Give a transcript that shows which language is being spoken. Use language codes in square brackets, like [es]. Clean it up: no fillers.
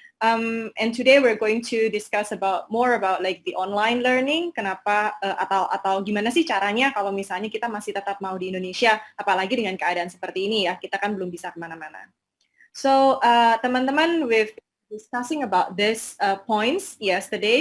[en] And today we're going to discuss more about like the online learning. [id] Kenapa atau gimana sih caranya kalau misalnya kita masih tetap mau di Indonesia, apalagi dengan keadaan seperti ini ya, kita kan belum bisa kemana-mana. [en] So teman-teman, we've been discussing about this points yesterday.